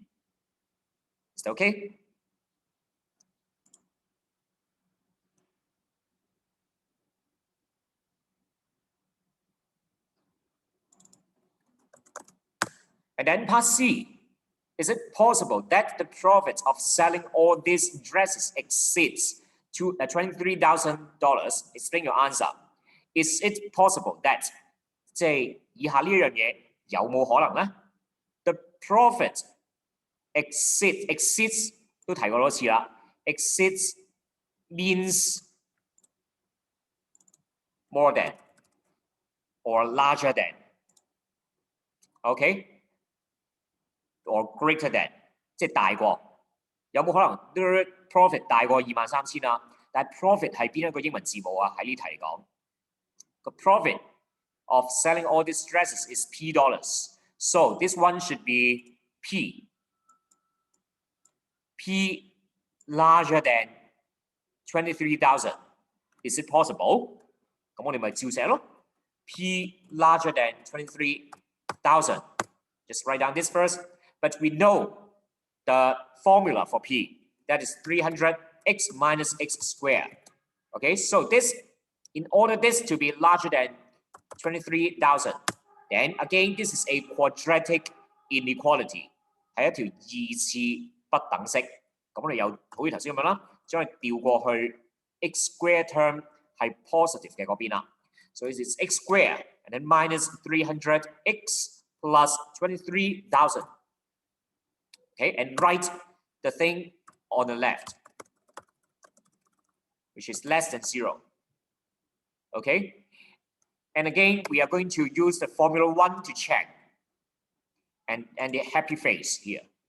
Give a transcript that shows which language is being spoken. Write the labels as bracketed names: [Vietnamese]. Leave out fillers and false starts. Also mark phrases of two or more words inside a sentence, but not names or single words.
[English] Is that okay? And then part C. Is it possible that the profit of selling all these dresses exceeds to $23,000? Explain your answer. Is it possible that [Cantonese] 即係以下呢樣嘢有冇可能呢？ [English] The profit exceeds [Cantonese] 都提過多次啦。 [English] Exceeds means more than or larger than. Okay? Or greater than， [Cantonese] 即係大過，有冇可能 profit 大過23,000啊？但係 profit 係邊一個英文字母啊？喺呢題嚟講，個 [English] profit of selling all these dresses is $P. So this one should be P. P larger than 23,000. Is it possible? [Cantonese] 咁我哋咪照寫咯。 [English] P larger than [Cantonese] 23,000. [English] Just write down this first. But we know the formula for P. That is 300x minus x squared. Okay, so this, in order this to be larger than 23,000, then again this is a quadratic inequality. [Cantonese] 係一條二次不等式。咁我哋又好似頭先咁樣啦，將佢調過去 [English] x square term [Cantonese] 係 positive 嘅嗰邊啦。 [English] So this is x squared and then minus 300x plus 23,000. Okay, and write the thing on the left, which is less than 0. Okay, and again we are going to use the formula 1 to check, and the happy face here.